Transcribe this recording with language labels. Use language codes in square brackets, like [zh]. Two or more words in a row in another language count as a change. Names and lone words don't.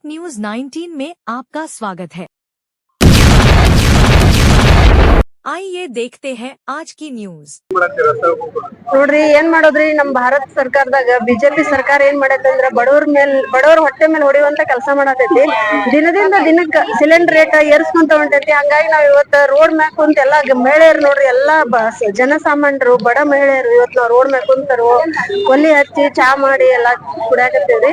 [hi] न्यूज 19 में आपका स्वागत है। आइए देखते हैं आज की न्यूज। [kn] ನೋಡ್ರಿ ಏನ್ ಮಾಡೋದ್ರಿ ನಮ್ ಭಾರತ ಸರ್ಕಾರದಾಗ ಬಿಜೆಪಿ ಸರ್ಕಾರ ಏನ್ ಮಾಡೈತಂದ್ರ ಬಡವರ ಹೊಟ್ಟೆ ಮೇಲೆ ಹೊಡೆಯುವಂತ ಕೆಲಸ ಮಾಡತೈತಿ. ದಿನದಿಂದ ದಿನಕ್ಕ ಸಿಲಿಂಡರ್ ರೇಟ್ ಏರ್ಸ್ಕೊಂತ ಹೊಂಟೈತಿ. ಹಂಗಾಗಿ ನಾವ್ ಇವತ್ತ ರೋಡ್ ಮ್ಯಾಗ ಕುಂತ ಎಲ್ಲಾ ಮಹಿಳೆಯರು ನೋಡ್ರಿ ಎಲ್ಲಾ ಜನಸಾಮಾನ್ಯರು ಬಡ ಮಹಿಳೆಯರು ಇವತ್ ನಾವ್ ರೋಡ್ ಮ್ಯಾಗ ಕುಂತರು ಒಲಿ ಹಚ್ಚಿ ಚಾ ಮಾಡಿ ಎಲ್ಲಾ ಕುಡಿಯಾಕತ್ತೇವ್ರಿ.